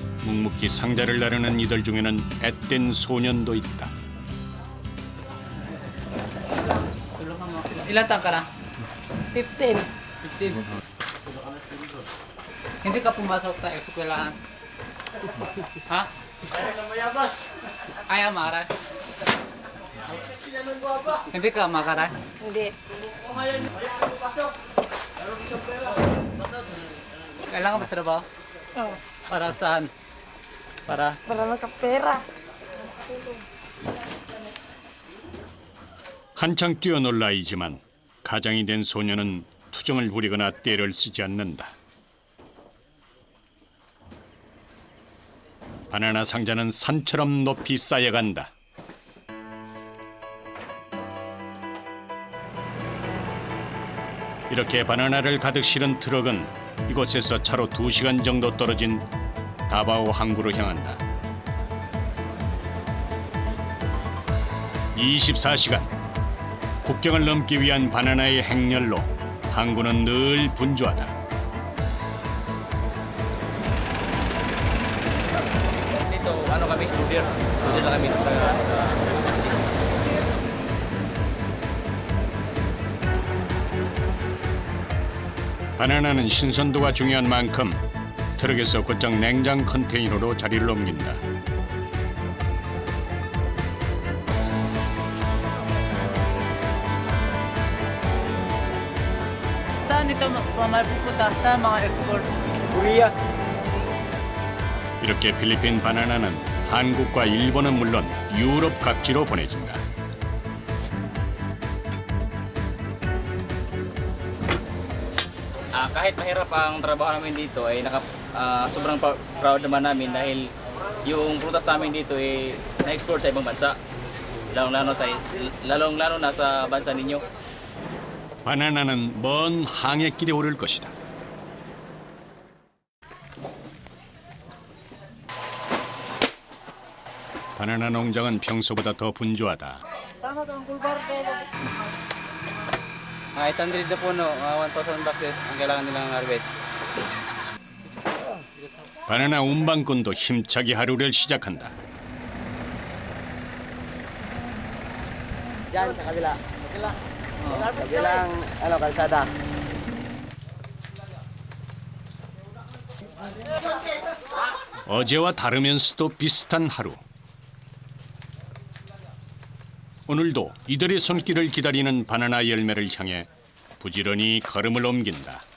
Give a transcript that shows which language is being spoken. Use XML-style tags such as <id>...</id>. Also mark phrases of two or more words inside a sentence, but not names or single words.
<ko>묵묵히 상자를 나르는 이들 중에는 앳된 소년도 있다.</ko> <tl>Ilan taon ka na? 15. 15. Hindi ka pumasok sa eskwelahan? Ha? Ayaw makaray? Hindi ka makaray? Hindi. Kailangan ba trabaho? Oo. Para saan? Para? Para magkapera.</tl> <ko>한창 뛰어놀 나이지만 가장이 된 소녀는 투정을 부리거나 떼를 쓰지 않는다. 바나나 상자는 산처럼 높이 쌓여간다. 이렇게 바나나를 가득 실은 트럭은 이곳에서 차로 2시간 정도 떨어진 다바오 항구로 향한다. 24시간 국경을 넘기 위한 바나나의 행렬로 항구는 늘 분주하다.</ko> <tl>Dito, ano kami? Loader. Loader na kami sa Axis.</tl> <ko>바나나는 신선도가 중요한 만큼 트럭에서 곧장 냉장 컨테이너로 자리를 옮긴다.</ko> <tl>Saan ito pupunta? Sa mga export? Korea.</tl> <ko>이렇게 필리핀 바나나는 한국과 일본은 물론 유럽 각지로 보내진다.</ko> <tl>Kahit mahirap ang trabaho namin dito ay sobrang proud naman namin dahil yung prutas namin dito ay na-export sa ibang bansa. Lalong-lalo na sa bansa ninyo.</tl> <ko>바나나는 먼 항해길에 오를 것이다. 바나나 농장은 평소보다 더 분주하다.</ko> <tl>Tama ka ng kulbar kaya. 800 na puno, 1,000 boxes ang kailangan nilang harvest.</tl> <ko>바나나 운반꾼도 힘차게 하루를 시작한다.</ko> <tl>Diyan sa kabila. Kabilang kalsada.</tl> <ko>어제와 다르면서도 비슷한 하루. 오늘도 이들의 손길을 기다리는 바나나 열매를 향해 부지런히 걸음을 옮긴다.</ko>